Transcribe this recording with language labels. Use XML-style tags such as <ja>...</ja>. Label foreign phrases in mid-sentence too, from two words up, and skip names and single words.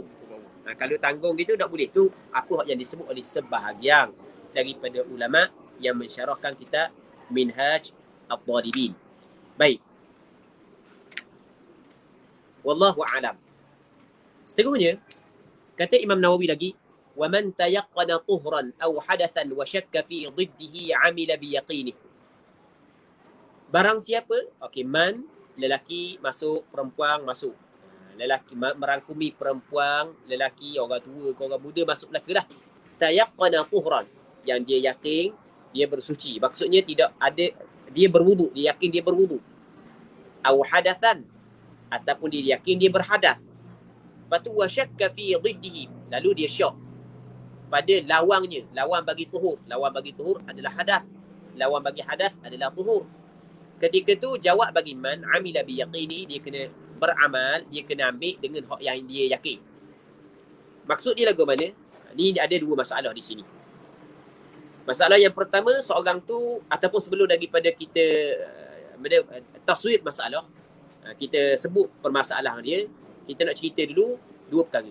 <ms>Kalau tanggung gitu tak boleh. Tu apa yang disebut oleh sebahagian daripada ulama yang mensyarahkan kitab Minhaj At-Talibin.</ms> <ar>Baik. والله أعلم.</ar> <ms>Seterusnya, kata Imam Nawawi lagi,</ms> <ar>ومن تيقن طهرا أو حدثا وشك في ضده عمل بيقينه.</ar> <ms>Barang siapa, okey, man, lelaki masuk, perempuan masuk. Lelaki merangkumi perempuan, lelaki, orang tua, orang muda masuk belaka lah.</ms> <ar>تيقن طهرا,</ar> <ms>yang dia yakin dia bersuci. Maksudnya tidak ada, dia berwuduk, dia yakin dia berwuduk.</ms> <ar>أو حدثا,</ar> <ms>ataupun dia yakin dia berhadas. Lepas tu</ms> <ar>وشك في ضده,</ar> <ms>lalu dia syak pada lawangnya. Lawan bagi tuhur, lawan bagi tuhur adalah hadas, lawan bagi hadas adalah tuhur. Ketika tu jawab bagi</ms> <ar>من عمل بيقيني,</ar> <ms>dia kena beramal, dia kena ambil dengan hak yang dia yakin. Maksud dia lagu mana? Ni ada dua masalah di sini. Masalah yang pertama, seorang tu ataupun sebelum daripada kita taswir masalah, kita sebut permasalahan dia, kita nak cerita dulu dua perkara.</ms>